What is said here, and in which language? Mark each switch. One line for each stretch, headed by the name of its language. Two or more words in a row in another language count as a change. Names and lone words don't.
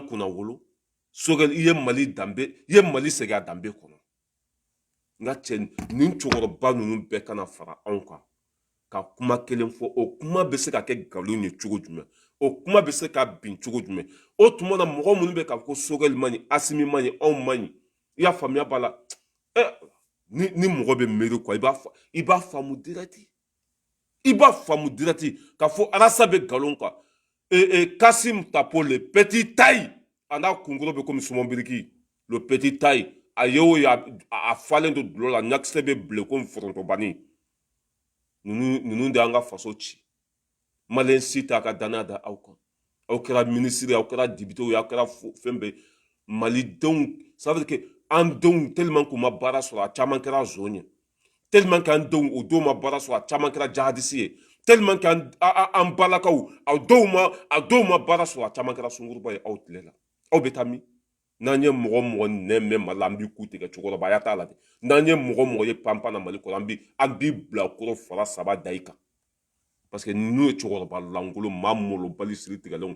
Bambara: kunna wolo Sogɛli i ye Mali danbe i ye Mali segin a danbe kɔnɔ nka cɛ nin cɛkɔrɔba ninnu bɛɛ kana fara anw kan ka kuma kelen fɔ o kuma bɛ se ka kɛ nkalon ye cogo jumɛn o kuma bɛ se ka bin cogo jumɛn o tuma na mɔgɔ minnu bɛ k'a fɔ ko Sogɛli man ɲi Asimi man ɲi anw man ɲi i y'a faamuya b'a la ni mɔgɔ bɛ miiri quoi i b'a faamu direct i b'a faamu direct k'a fɔ Arasa bɛ nkalon kan Kasim Tapo
French: le petit taille
Bambara: a n'a kunkolo bɛ komi suman biriki
French: le petit taille
Bambara: a ye o ye a falen to dulo la ɲakisɛ bɛ bilen komi forontobani ninnu de y'an ka faso ci maliyɛn si t'a ka danaya da aw kan aw kɛra minisiri aw kɛra dibitew ye aw kɛra fɛn bɛɛ malidenw ça
French: veut dire que
Bambara: an denw tellement k'u ma baara sɔrɔ a caman kɛra zon ye
French: tellement que
Bambara: an denw o dɔw ma baara sɔrɔ a caman kɛra jahadisi ye
French: tellement que
Bambara: an balakaw a dɔw ma baara sɔrɔ a caman kɛra sunguruba ye aw tile la aw bɛ taa min n'an ye mɔgɔ mɔgɔ nɛn mɛn Mali la an b'i ku tigɛ cɛkɔrɔbaya t'a la dɛ n'an ye mɔgɔ mɔgɔ ye panpan na Mali kɔnɔ an b'i bila kɔrɔ fara saba da i kan
French: parce que
Bambara: ninnu ye cɛkɔrɔba lankolon maa molobali siri tigɛlenw